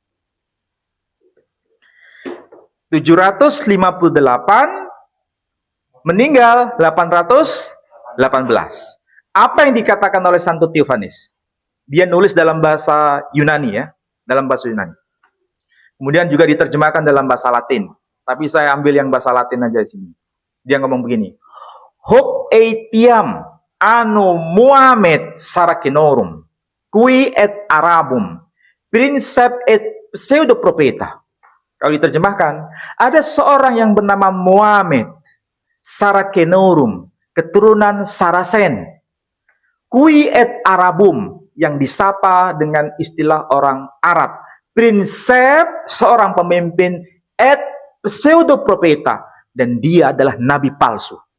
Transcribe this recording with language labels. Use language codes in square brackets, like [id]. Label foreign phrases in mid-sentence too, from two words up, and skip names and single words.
[id] 758, meninggal 818. Apa yang dikatakan oleh Santo Theophanes? Dia nulis dalam bahasa Yunani ya, dalam bahasa Yunani. Kemudian juga diterjemahkan dalam bahasa Latin. Tapi saya ambil yang bahasa Latin aja di sini. Dia ngomong begini. [la] Hoc etiam anno Muhammad Saracenorum, qui et Arabum, princep et pseudo propeta. [id] Kalau diterjemahkan, ada seorang yang bernama Muhammad Saracenorum, keturunan Saracen, [la] qui et Arabum, [id] yang disapa dengan istilah orang Arab, prinsep, seorang pemimpin, [la] et pseudo propeta, [id] dan dia adalah nabi palsu.